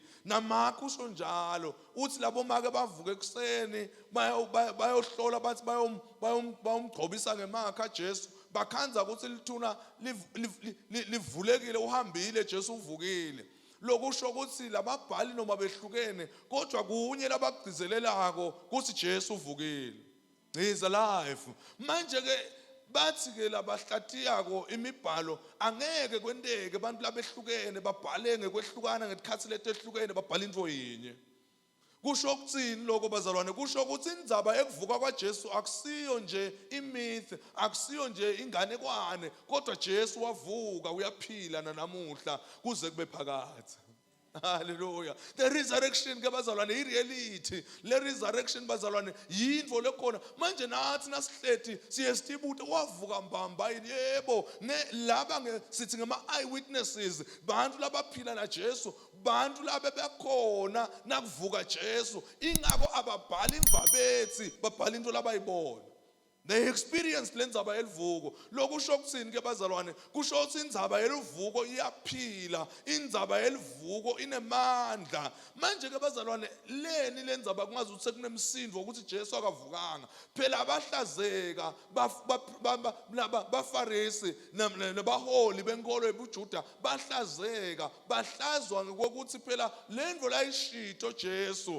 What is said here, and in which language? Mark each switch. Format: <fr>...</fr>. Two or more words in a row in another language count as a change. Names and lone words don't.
<ss>Na Mark usho njalo uthi labo make bavuka ekseni bayohlola bathi bayomgcobisa ngemakha Jesu bakhanza ukuthi lithuna livulekile uhambile Jesu uvukile. Lokusho ukuthi lababhali noma behlukene kodwa kunye labagcizelelako ukuthi Jesu uvukile.</ss> <en>He is alive.</en> <ss>Manje ke bathi ke labahlatiyako imibhalo angeke kwenteke abantu labehlukene babhale ngekwehlukana ngesikhathi letehlukene babhala into yinye. Kusho ukuthini lokho bazalwane? Kusho ukuthi indzaba ekuvuka kwaJesu akusiyo nje imyth, akusiyo nje inganekwane, kodwa Jesu wavuka uyaphila namuhla kuze kube phakathi.</ss> <en>Hallelujah. The resurrection</en> <ss>ke bazalwane ireality. Le resurrection bazalwane yinto lekhona. Manje nathi nasihlethi siyesitibute wavuka mbamba yini yebo laba sithi ngama eyewitnesses bantu labaphila na Jesu bantu laba bekhona nakuvuka Jesu ingakho ababhala imvabethi babhala into labayibona.</ss> <en>They experienced</en> <ss>lendzaba yelivuko. Lokusho ukuthini ke bazalwane? Kusho ukuthi indzaba yelivuko iyaphila, indzaba yelivuko inemandla. Manje ke bazalwane leni lendzaba kungazi ukuthi sekunemsindo ukuthi Jesu akavukanga. Phela abahlazeka baFarisi nabaholi benkolo ebuJuda bahlazeka, bahlazwa ngokuthi phela lendvo layishito Jesu.</ss>